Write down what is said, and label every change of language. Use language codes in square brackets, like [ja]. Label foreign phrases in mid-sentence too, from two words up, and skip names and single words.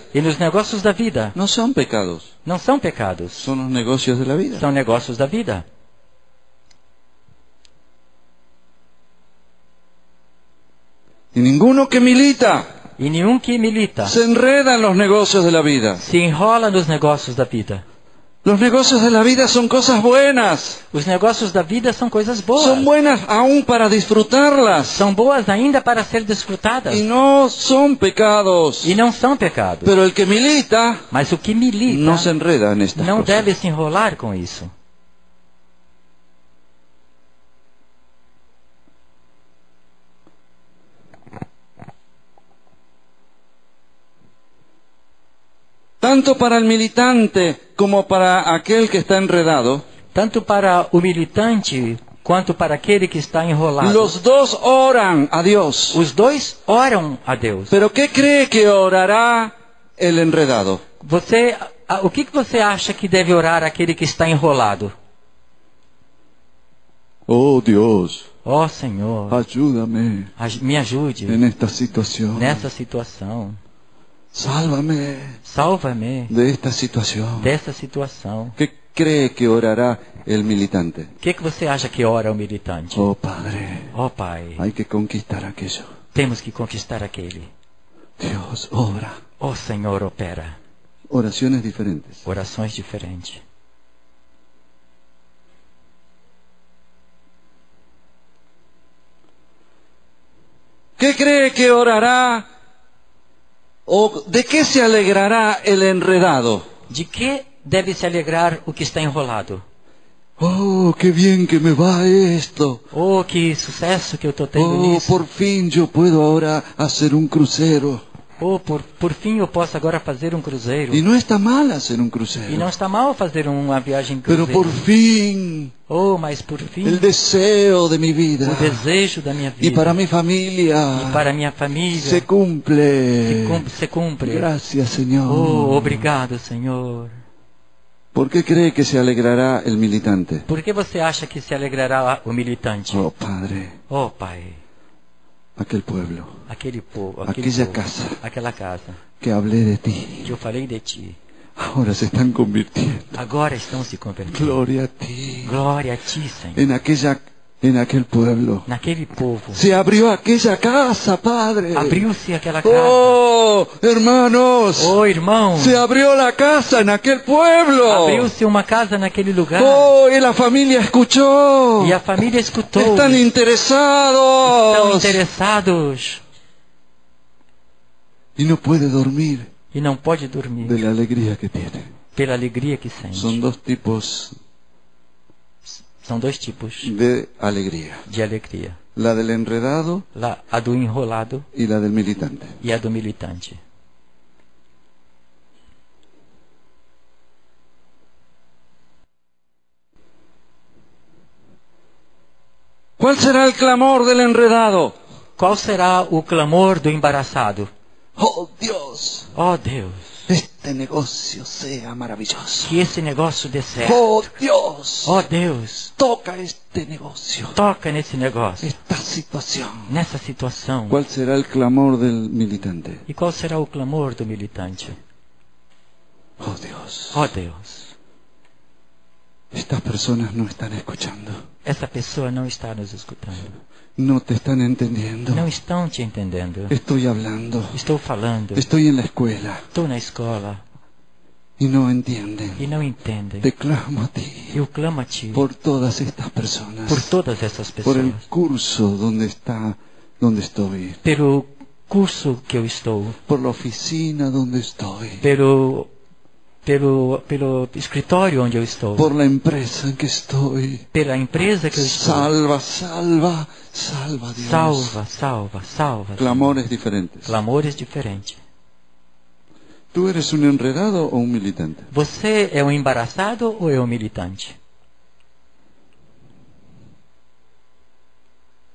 [pt] E nos negócios da vida [es] no son pecados, [pt] não são pecados, [es] son los negocios de la vida. [pt] são negócios da vida. [es] Y ninguno que milita [pt] E nenhum que milita [es] se enreda en los negocios de la vida. [pt] se enrola nos negócios da vida. [es] Los negocios de la vida son cosas buenas. [pt] Os negócios da vida são coisas boas. [es] Son buenas aún para disfrutarlas. [pt] São boas ainda para ser desfrutadas. [es] Y no son pecados. [pt] E não são pecados. [es] Pero el que milita [pt] Mas o que milita [es] no se enreda en estas [pt] não [es] cosas. [pt] deve se enrolar com isso. [es] Tanto para el militante como para aquel que está enredado, [pt] Tanto para o militante quanto para aquele que está enrolado. [es] los dos oran a Dios. [pt] Os dois oram a Deus. [es] Pero ¿qué cree que orará el enredado? [pt] O que você acha que deve orar aquele que está enrolado? [es] Oh Dios, [pt] Ó Senhor, [es] ayúdame [pt] me ajude [es] en esta situación. [pt] nessa situação. [es] Sálvame [pt] Salva-me [es] de esta situación. [pt] dessa situação. [es] ¿Qué cree que orará el militante? [pt] O que você acha que ora o militante? [es] Oh Padre, [pt] Ó Pai, [es] hay que conquistar aquello. [pt] temos que conquistar aquele. [es] Dios, obra. [pt] Ó Senhor, opera. [es] Oraciones diferentes. [pt] Orações diferentes. [es] ¿Qué cree que orará o de qué se alegrará el enredado? [pt] De que deve se alegrar o que está enrolado? [es] Oh, qué bien que me va esto. [pt] Oh, que sucesso que eu estou tendo Oh, nisso. [es] por fin yo puedo ahora hacer un crucero. [pt] Oh, por fim eu posso agora fazer um cruzeiro. [es] Y no está mal hacer un [pt] E [es] crucero. [pt] não está mal fazer uma viagem em [es] Pero [pt] cruzeiro. [es] por fin, [pt] Oh, mas por fim, [es] el deseo de mi vida [pt] o desejo da minha vida [es] y para mi familia [pt] e para minha família [es] se cumple. [pt] se cumpre. [es] Gracias, Señor. [pt] Oh, obrigado, Senhor. [es] ¿Por qué cree que se alegrará el militante? [pt] Por que você acha que se alegrará o militante? [es] Oh, Padre, [pt] Oh, Pai, [es] aquel pueblo [pt] aquele povo, Aquela casa. aquela casa [es] que hablé de ti, [pt] que eu falei de ti, [es] ahora se están convirtiendo. [pt] agora estão se convertendo. [es] Gloria a ti. [pt] Glória a ti, Senhor. [es] En aquel pueblo. [pt] Naquele povo, [es] Se abrió aquella casa, Padre. [pt] abriu-se aquela casa. [es] Oh, hermanos. [pt] Oh, irmão, [es] Se abrió la casa en aquel pueblo. [pt] abriu-se uma casa naquele lugar. [es] Oh, y la familia escuchó. [pt] E a família escutou. [es] Están [pt] Estão [es] interesados. [pt] interessados. [es] Y no puede dormir [pt] E não pode dormir [es] de la alegría que tiene. [pt] pela alegria que sente. [es] Son dos tipos [pt] São dois tipos [es] de alegría. [pt] de alegria. [es] La del enredado [pt] A do enrolado [es] y la del militante. [pt] e a do militante. [es] ¿Cuál será el clamor del enredado? [pt] Qual será o clamor do embaraçado? [es] Oh Dios, [pt] Oh Deus, [es] este negocio sea maravilloso. [pt] que esse negócio dê certo. [es] Oh Dios, [pt] Oh Deus, [es] toca este negocio, [pt] toca nesse negócio, [es] esta situación. [pt] nessa situação. [es] ¿Cuál será el clamor del militante? [pt] E qual será o clamor do militante? [es] Oh Dios, [pt] Oh Deus, [es] estas personas no están escuchando, [pt] essa pessoa não está nos escutando. [es] no te están entendiendo. [pt] Não estão te entendendo. [es] Estoy hablando, [pt] Estou falando. [es] estoy en la escuela [pt] Estou na escola [es] y no entienden. [pt] e não entendem. [es] Te clamo a ti [pt] Eu clamo a Ti [es] por todas estas personas, [pt] por todas essas [es] por el [pt] pessoas. [es] curso donde estoy, [pt] Pelo curso que eu estou. [es] por la oficina donde estoy, [pt] Pelo escritório onde eu estou. [es] por la empresa en que estoy. [pt] Pela empresa que eu estou. [es] Salva, salva, salva, Dios. [pt] Salva, salva, salva. [es] Clamores diferentes. [pt] Clamores diferentes. [es] ¿Tú eres un enredado o un militante? [pt] Você é um embaraçado ou é um militante?